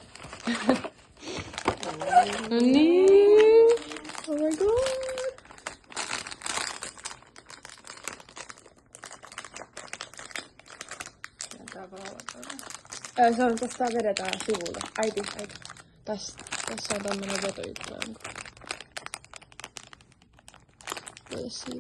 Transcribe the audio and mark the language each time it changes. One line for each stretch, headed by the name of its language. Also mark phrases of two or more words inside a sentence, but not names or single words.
Finnish: No niin.
English: Oh my god.
Finnish: Se on, tästä vedetään sivulle. Äiti. Tässä on tämmönen vetojuttu. Pois siitä.